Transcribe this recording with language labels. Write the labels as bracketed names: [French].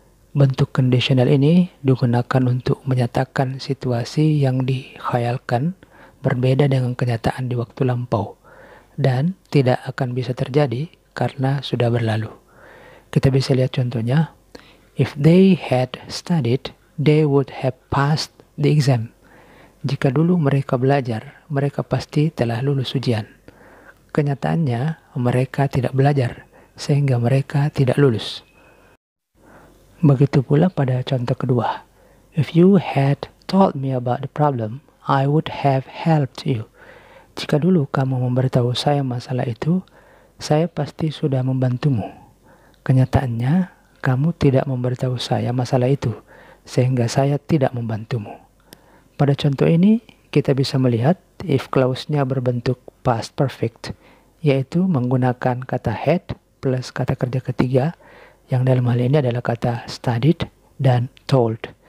[Indonesian] Bentuk conditional ini digunakan untuk menyatakan situasi yang dikhayalkan berbeda dengan kenyataan di waktu lampau dan tidak akan bisa terjadi karena sudah berlalu. Kita bisa lihat contohnya. [English] If they had studied, they would have passed the exam. [Indonesian] Jika dulu mereka belajar, mereka pasti telah lulus ujian. Kenyataannya, mereka tidak belajar, sehingga mereka tidak lulus. Begitu pula pada contoh kedua. [English] If you had told me about the problem, I would have helped you. [Indonesian] Jika dulu kamu memberitahu saya masalah itu, saya pasti sudah membantumu. Kenyataannya, kamu tidak memberitahu saya masalah itu, sehingga saya tidak membantumu. Pada contoh ini, kita bisa melihat if clause-nya berbentuk past perfect, yaitu menggunakan kata had plus kata kerja ketiga, yang dalam hal ini adalah kata studied dan told.